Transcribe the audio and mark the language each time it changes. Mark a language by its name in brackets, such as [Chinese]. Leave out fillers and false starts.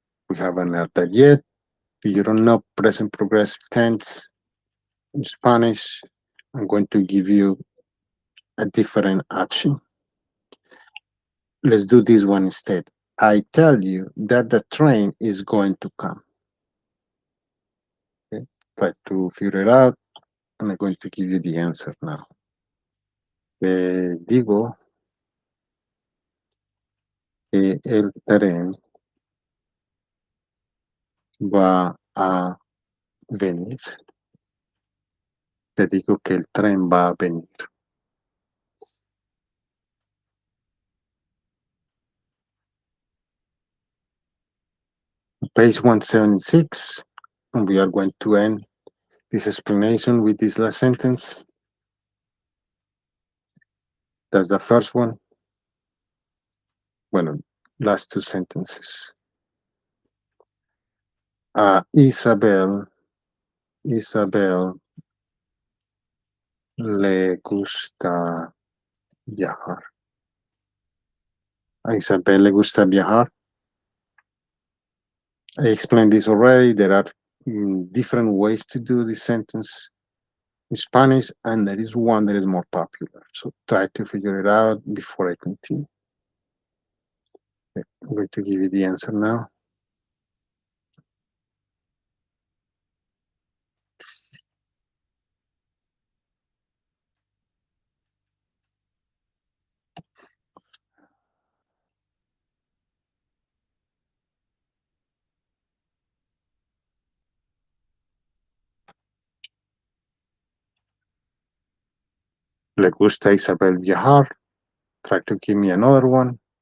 [English] We haven't learned that yet. If you don't know present progressive tense in Spanish, I'm going to give you a different action. Let's do this one instead. I tell you that the train is going to come. Okay? Try to figure it out, and I'm going to give you the answer now. [Spanish] Te digo que el tren va a venir. Te digo que el tren va a venir. [English] Page 176, and we are going to end this explanation with this last sentence. That's the first one. Bueno, last two sentences. [Spanish] Isabel le gusta viajar. A Isabel le gusta viajar. [English] I explained this already. There are different ways to do this sentence in Spanish, and there is one that is more popular. So try to figure it out before I continue. Okay, I'm going to give you the answer now. [Spanish] Le gusta a Isabel viajar. [English] Try to give me another one.